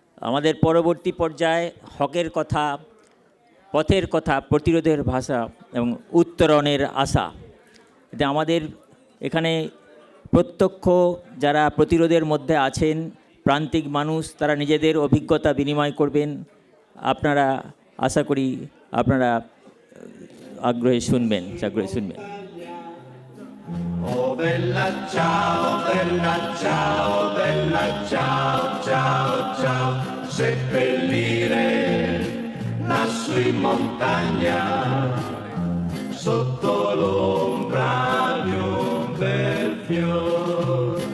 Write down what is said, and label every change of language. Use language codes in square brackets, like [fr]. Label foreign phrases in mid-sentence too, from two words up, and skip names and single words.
[bn] আমাদের পরবর্তী পর্যায়ে হকের কথা, পথের কথা, প্রতিরোধের ভাষা এবং উত্তরণের আশা। এটা আমাদের এখানে প্রত্যক্ষ যারা প্রতিরোধের মধ্যে আছেন প্রান্তিক মানুষ, তারা নিজেদের অভিজ্ঞতা বিনিময় করবেন। আপনারা আশা করি আপনারা আগ্রহে শুনবেন। [it] Oh bella ciao, bella ciao, bella ciao, ciao, ciao, seppellire lassù in montagna, sotto l'ombra di un bel fior.